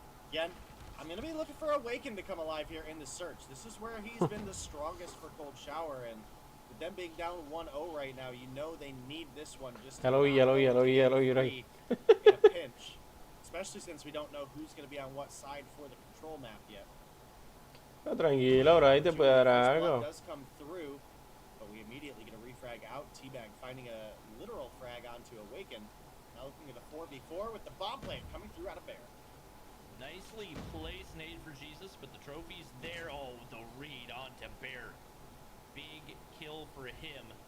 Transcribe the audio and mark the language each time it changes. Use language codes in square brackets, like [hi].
[en] Again, I'm going to be looking for Awaken to come alive here in the search. This is where he's been the strongest for Cold Shower, and with them being down 1-0 right now, you know they need this one just to [es] Ya lo vi, [en] in a pinch. Especially since we don't know who's going to be on what side for the control map yet. [es] Tranquilo, ahora ahí te puede dar algo. [en] Does come through, but we immediately get a refrag out. Teabag finding a literal frag onto Awaken. Now looking at a 4v4 with the bomb plant coming through out of Bear. Nicely placed nade for Jesus, but the trophy's there. Oh, the read onto Bear. Big kill for him.